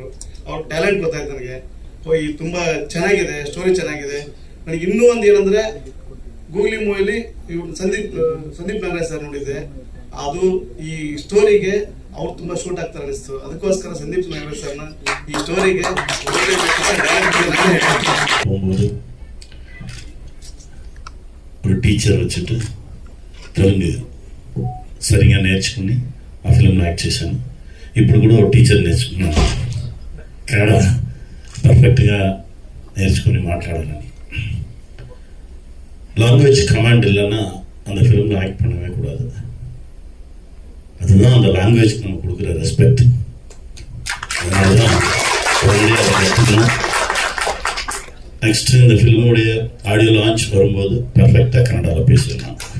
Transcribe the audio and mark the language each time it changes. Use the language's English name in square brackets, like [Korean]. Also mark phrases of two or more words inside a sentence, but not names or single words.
[Kannada] ಅವ್ರ ಟ್ಯಾಲೆಂಟ್ ಗೊತ್ತಾಯ್ತು ನನಗೆ. ಈ ತುಂಬಾ ಚೆನ್ನಾಗಿದೆ, ಸ್ಟೋರಿ ಚೆನ್ನಾಗಿದೆ. ನನಗೆ ಇನ್ನೂ ಒಂದು ಏನಂದ್ರೆ, ಗೂಗ್ಲಿ ಮೂವಿಲಿ ಸಂದೀಪ್ ನಾಗರಾಜ್ ಸರ್ ನೋಡಿದ್ದೆ. ಅದು ಈ ಸ್ಟೋರಿಗೆ ಅವ್ರು ತುಂಬಾ ಶೂಟ್ ಆಗ್ತಾರೆ ಅನಿಸ್ತು. ಅದಕ್ಕೋಸ್ಕರ ಸಂದೀಪ್ ನಾಗರಾಜ್ ಸರ್ನ ಈ ಸ್ಟೋರಿಗೆ [Tamil] ஒரு டீச்சர் வச்சுட்டு [Telugu] தெலுங்கு సరిగా నేర్చుకుని ఆ ఫిల్మ్లో యాక్ట్ చేశాను. ఇప్పుడు కూడా ఒక టీచర్ నేర్చుకున్నాను, కన్నడ పర్ఫెక్ట్గా నేర్చుకుని మాట్లాడాలని. [English] language command [Tamil] இல்லைன்னா அந்த ஃபிலிமில் ஆக்ட் பண்ணவே கூடாது. அதுதான் அந்த லாங்குவேஜ்க்கு நம்ம கொடுக்குற ரெஸ்பெக்ட். அதனால தான் உடனடியாக அதை கற்றுக்கணும். நெக்ஸ்ட்டு இந்த ஃபிலிமுடைய [English] audio launch [Tamil] வரும்போது பர்ஃபெக்டாக கன்னடாவில் பேசுவேன்.